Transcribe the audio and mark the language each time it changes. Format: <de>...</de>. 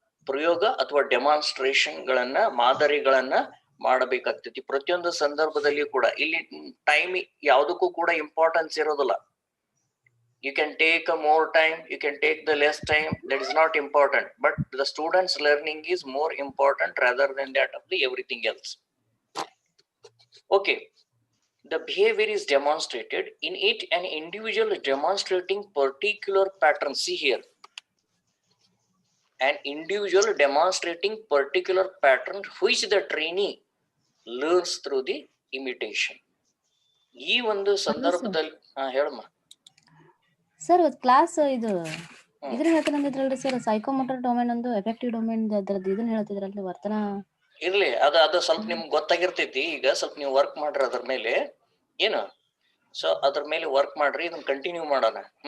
<kn>ಪ್ರಯೋಗ ಅಥವಾ ಡೆಮಾನ್ಸ್ಟ್ರೇಷನ್ ಗಳನ್ನ ಮಾದರಿಗಳನ್ನ ಮಾಡಬೇಕಾಗ್ತೈತಿ ಪ್ರತಿಯೊಂದು ಸಂದರ್ಭದಲ್ಲಿ ಕೂಡ. ಇಲ್ಲಿ ಟೈಮ್ ಯಾವುದಕ್ಕೂ ಕೂಡ ಇಂಪಾರ್ಟೆನ್ಸ್ ಇರೋದಿಲ್ಲ.</kn> <en>You can take a more time, you can take the less time, that is not important, but the students learning is more important rather than that of the everything else. Okay, the behavior is demonstrated in it. An individual is demonstrating particular pattern. See here, an individual demonstrating particular pattern which the trainee learns through the imitation.</en> <kn>ಈ ಒಂದು ಸಂದರ್ಭದಲ್ಲಿ ಹೇಳಮ್ಮ sir class ಇದು ಇದನ್ನ ಹೇಳ್ತಾನಂದಿದ್ರಲ್ರಿ sir, psychomotor domain ಒಂದು effective domain ಅದ್ರದ್ದು ಇದನ್ನ ಹೇಳ್ತಿದ್ರಲ್ರಿ ವರ್ತನ. ಇರ್ಲಿ, ಅದು ಸ್ವಲ್ಪ ನಿಮ್ಗೆ ಗೊತ್ತಾಗಿರ್ತೈತಿ. ಈಗ ಸ್ವಲ್ಪ ನೀವು ವರ್ಕ್ ಮಾಡ್ರಿ ಅದ್ರ ಮೇಲೆ, ಏನು ಸೊ ಅದ್ರ ಮೇಲೆ ವರ್ಕ್ ಮಾಡ್ರಿ, ಇದನ್ನ ಕಂಟಿನ್ಯೂ ಮಾಡೋಣ.</kn>